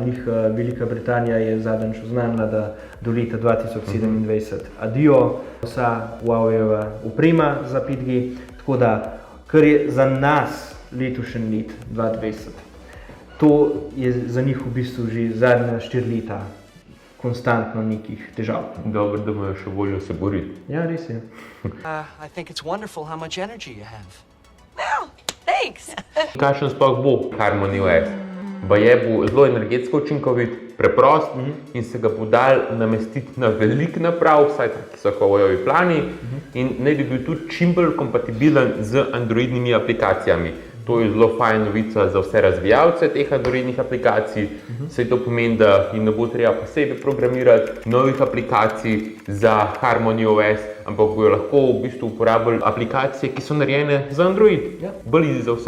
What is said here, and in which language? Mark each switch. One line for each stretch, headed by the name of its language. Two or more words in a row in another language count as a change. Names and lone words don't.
Slovenian: Velika Britanija je zadnjič oznanila, da do leta 2027 adijo vsa Huawei-jeva oprema za 5G, tako da, kar je za nas letošnji let 2020, to je za njih v bistvu že zadnja 4 leta konstantno nekih težav. Dobro, da imajo še voljo se boriti. Ja, res je.
English: I think it's wonderful how much energy you have. Well, thanks.
Slovenian: Kakšen sploh bo Harmony OS? Baje bo zelo energetsko učinkovit, preprost in se ga bo dal namestiti na velik naprav, vsaj taki so Huawei-ovi plani, in naj bi bil tudi čim bolj kompatibilen z androidnimi aplikacijami. To je zelo fajn novica za vse razvijalce teh androidnih aplikacij, saj to pomeni, da jim ne bo treba posebej programirati novih aplikacij za Harmony OS, ampak bojo lahko v bistvu uporabljali aplikacije, ki so narejene za Android, bolj easy za vse.